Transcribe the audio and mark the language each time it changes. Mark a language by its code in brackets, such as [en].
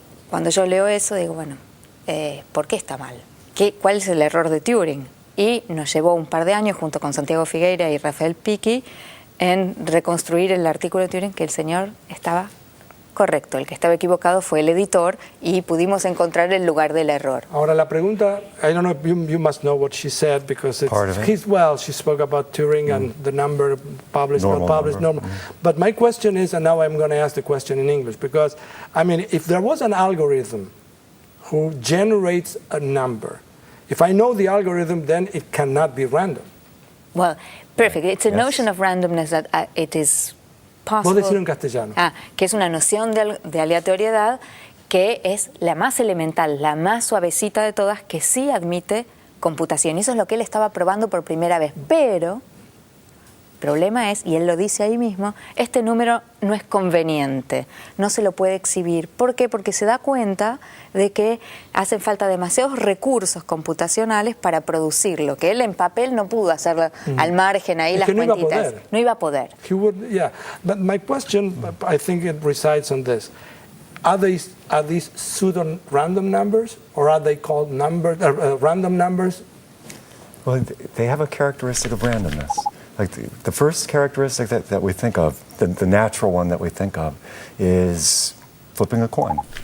[es] Cuando yo leo eso digo, bueno, ¿por qué está mal? ¿Cuál es el error de Turing? Y nos llevó un par de años junto con Santiago Figueira y Rafael Piqui en reconstruir el artículo de Turing que el señor estaba correcto, el que estaba equivocado fue el editor y pudimos encontrar el lugar del error. Ahora la pregunta, [en] I don't know if you must know what she said because she spoke about Turing and the number published, not published, normal. But my question is, and now I'm going to ask the question in English, because I mean, if there was an algorithm who generates a number, if I know the algorithm, then it cannot be random. Well, perfect. It's a notion of randomness that it is possible. [es] Vos decirlo en castellano. Que es una noción de aleatoriedad que es la más elemental, la más suavecita de todas, que sí admite computación. Y eso es lo que él estaba probando por primera vez. Pero el problema es, y él lo dice ahí mismo, este número no es conveniente, no se lo puede exhibir. ¿Por qué? Porque se da cuenta de que hacen falta demasiados recursos computacionales para producirlo, que él en papel no pudo hacerlo al margen ahí las cuentitas. No iba a poder. [en] But my question, I think it resides on this. Are these pseudo-random numbers, or are they called random numbers? Well, they have a characteristic of randomness. Like the first characteristic that we think of, the natural one that we think of, is flipping a coin.